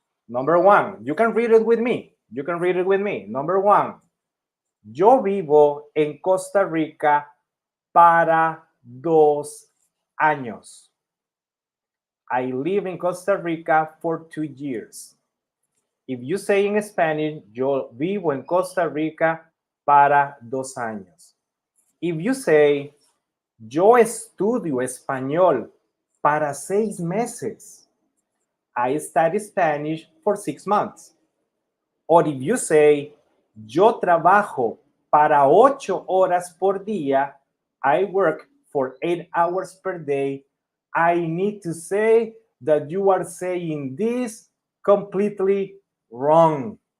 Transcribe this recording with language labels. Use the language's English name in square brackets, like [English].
[English] Number one, you can read it with me. Number one, [Spanish] yo vivo en Costa Rica para 2 años. [English] I live in Costa Rica for 2 years. If you say in Spanish, [Spanish] yo vivo en Costa Rica para 2 años. [English] If you say, [Spanish] yo estudio español para 6 meses. [English] I study Spanish for 6 months. Or if you say, [Spanish] yo trabajo para 8 horas por día, [English] I work for 8 hours per day, I need to say that you are saying this completely wrong.